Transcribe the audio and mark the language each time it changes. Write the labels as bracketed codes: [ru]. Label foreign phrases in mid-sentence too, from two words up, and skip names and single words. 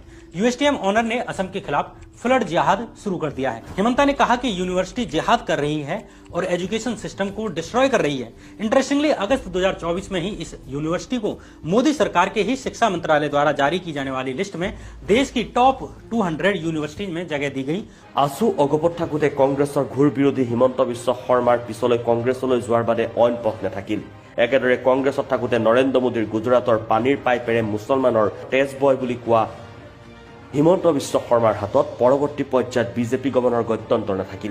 [hi] USTM ऑनर ने असम के खिलाफ फ्लड जिहाद शुरू कर दिया है। हिमंता ने कहा कि यूनिवर्सिटी जिहाद कर रही है और [en] education system [hi] को डिस्ट्रॉय कर रही है। इंटरेस्टिंगली अगस्त 2024 में ही इस यूनिवर्सिटी को मोदी सरकार के ही शिक्षा मंत्रालय द्वारा जारी की जाने वाली लिस्ट में देश की टॉप 200 यूनिवर्सिटी में जगह दी गई। [as] आसु অগপত থাকোঁতে কংগ্ৰেছৰ ঘূৰ বিৰোধী হিমন্ত বিশ্ব শৰ্মাৰ পিছলৈ কংগ্ৰেছলৈ যোৱাৰ বাদে অইন পথ নাথাকিল। একেদৰে কংগ্ৰেছত থাকোঁতে নৰেন্দ্ৰ মোদীৰ গুজৰাটৰ পানীৰ পাইপেৰে মুছলমানৰ তেজ বয় বুলি কোৱা হিমন্ত বিশ্ব শৰ্মাৰ হাতত পৰৱৰ্তী পৰ্যায়ত বিজেপি গমনৰ গত্যন্তৰ নাথাকিল।